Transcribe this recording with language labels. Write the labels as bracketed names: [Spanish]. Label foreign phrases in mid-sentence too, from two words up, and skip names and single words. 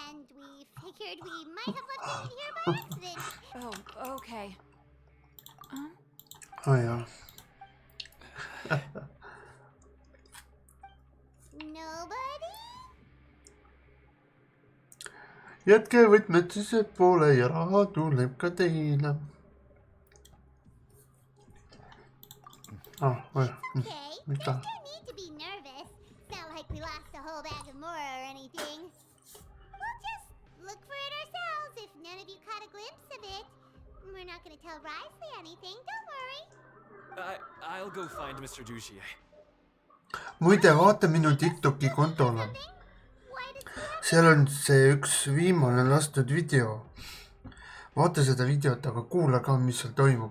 [English] Oh, okay. [Estonian] Jaa. [English] Nobody? [Estonian] Jätke võtmed siis poole ja raha tuleb ka teile. [English] Okay, there's no need to be nervous. It's not like we lost a whole bag of more or anything. We'll just look for it ourselves if none of you caught a glimpse of it. We're not going to tell Risley anything, don't worry. I'll go find Mr. Douchier. [Estonian] Muide, vaata minu TikToki kontole. Seal on see üks viimane lastud video. Vaata seda videot, aga kuula ka, mis seal toimub.